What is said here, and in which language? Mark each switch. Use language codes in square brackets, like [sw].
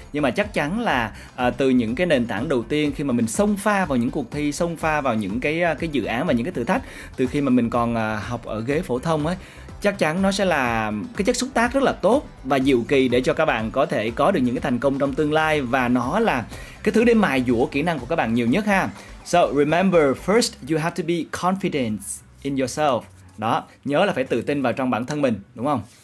[vi] Nhưng mà chắc chắn là từ những cái nền tảng đầu tiên, khi mà mình xông pha vào những cuộc thi, xông pha vào những cái dự án và những cái thử thách từ khi mà mình còn học ở ghế phổ thông ấy, chắc chắn nó sẽ là cái chất xúc tác rất là tốt và diệu kỳ để cho các bạn có thể có được những cái thành công trong tương lai, và nó là cái thứ để mài dũa kỹ năng của các bạn nhiều nhất ha. [en] So remember, first you have to be confident in yourself. [vi] Đó, nhớ là phải tự tin vào trong bản thân mình, đúng không?